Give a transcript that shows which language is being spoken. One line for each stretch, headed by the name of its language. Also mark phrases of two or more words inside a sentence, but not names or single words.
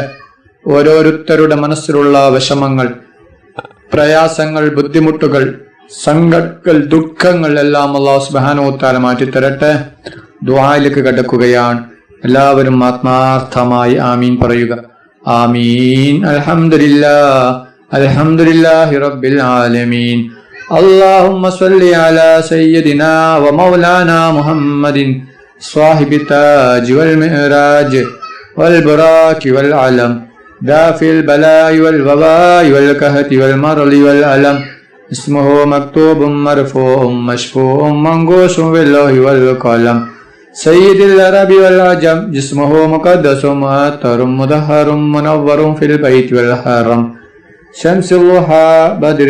Malayalam: ഓരോരുത്തരുടെ മനസ്സിലുള്ള വിഷമങ്ങൾ, പ്രയാസങ്ങൾ, ബുദ്ധിമുട്ടുകൾ, സങ്കടങ്ങൾ, ദുഃഖങ്ങൾ എല്ലാം അല്ലാഹു
Arabic: سبحانه وتعالى
Malayalam: മാറ്റിത്തരട്ടെ. ദുആയിലേക്ക് കടക്കുകയാണ്. എല്ലാവരും ആത്മാർത്ഥമായി ആമീൻ പറയുക. ആമീൻ.
Arabic: الحمد لله الحمد لله رب العالمين. اللهم صل على سيدنا ومولانا محمد صاحب التاج والمعراج والبراك والعلم دافع البلاء والوباء والكهف والمرض والألم اسمه مكتوب مرفوع مشفوع منقوش باللوح والقلم سيد العرب والعجم جسمه مقدس مؤثر مدهر منور في البيت والحرم شمس الضحى بدر